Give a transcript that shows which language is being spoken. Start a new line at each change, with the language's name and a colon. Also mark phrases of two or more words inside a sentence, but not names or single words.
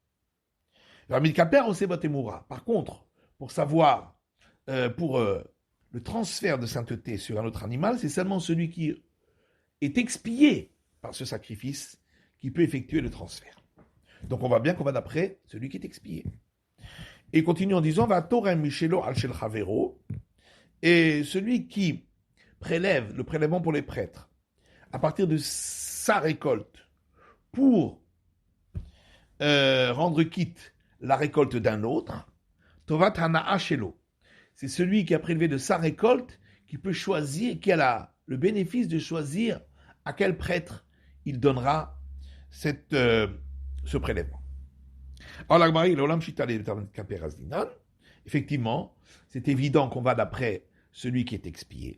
French: Par contre, pour savoir, pour le transfert de sainteté sur un autre animal, c'est seulement celui qui est expié par ce sacrifice qui peut effectuer le transfert. Donc on voit bien qu'on va d'après celui qui est expié. Et il continue en disant,
Hebrew: והתורם משלו על של חברו,
French: et celui qui prélève le prélèvement pour les prêtres à partir de sa récolte pour rendre quitte la récolte d'un autre,
Hebrew: טובת הנאה שלו.
French: C'est celui qui a prélevé de sa récolte qui peut choisir, qui a le bénéfice de choisir à quel prêtre il donnera ce prélèvement. Effectivement, c'est évident qu'on va d'après celui qui est expié.